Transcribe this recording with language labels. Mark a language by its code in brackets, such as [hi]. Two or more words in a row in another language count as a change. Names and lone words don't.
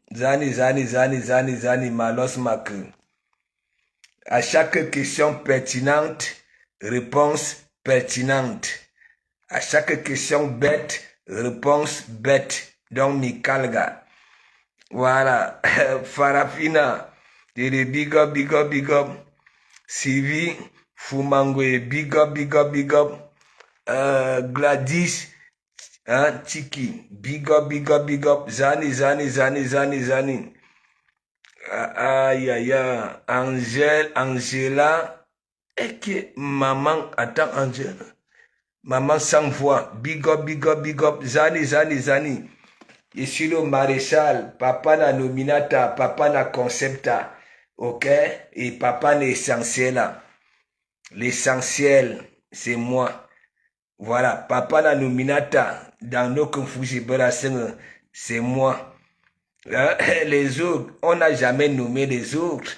[fr] Zani, malos mak. À chaque question pertinente, réponse pertinente. À chaque question bête, réponse bête. Donc, Mikalga. Voilà. Farafina. [en] Big up, big up, big up. Sylvie. Fumangwe. Big up, big up, big up. Gladys. Hein, Tiki. Big up, big up, big up. [fr] Zani, Zani, Zani, Zani, Zani. Aïe, aïe, aïe. Angela. Et que maman. Attends, Angela. Maman sans voix. [en] Big up, big up, big up. [fr] Zani, Zani, Zani. Je suis le maréchal. [ln] Papa na nominata. Papa na concepta. [fr] Ok? Et [ln] papa na [fr] essentiel. L'essentiel, c'est moi. Voilà. [ln] Papa na nominata. [fr] Dans nos confusions, c'est moi. Hein? Les autres, on n'a jamais nommé les autres.